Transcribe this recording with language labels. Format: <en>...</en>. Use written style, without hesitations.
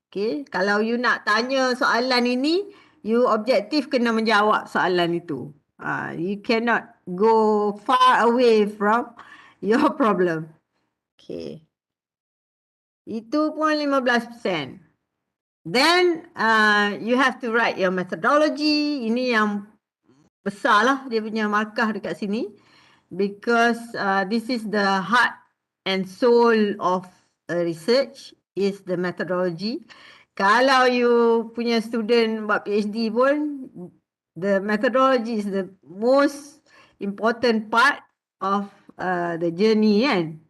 <ms>Okay, kalau you nak tanya soalan ini, you objektif kena menjawab soalan itu.</ms> <en>You cannot go far away from your problem. Okay.</en> <ms>Itu pun</ms> <en>15%. Then you have to write your methodology.</en> <ms>Ini yang besar lah dia punya markah dekat sini.</ms> <en>Because this is the heart and soul of a research is the methodology.</en> <ms>Kalau you punya student buat PhD pun,</ms> <en>the methodology is the most important part of the journey kan.</en>